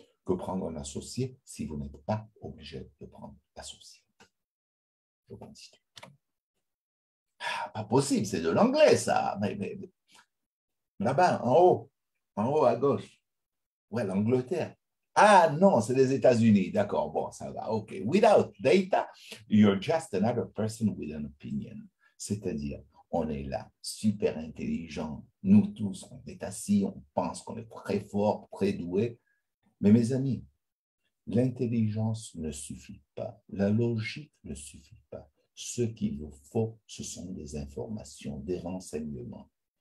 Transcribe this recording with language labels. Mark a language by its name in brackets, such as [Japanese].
[French] que prendre un associé si vous n'êtes pas obligé de prendre l'associé. Je continue. Ah, pas possible, c'est de l'anglais, ça. Mais là-bas, en haut à gauche. Ouais, l'Angleterre. Ah non, c'est les États-Unis. D'accord, bon, ça va. OK. [English] Without data, you're just another person with an opinion. [French] C'est-à-dire, on est là, super intelligent. Nous tous, on est assis, on pense qu'on est très fort, très doué. Mais mes amis, l'intelligence ne suffit pas. La logique ne suffit pas. Ce qu'il vous faut, ce sont des informations, des renseignements.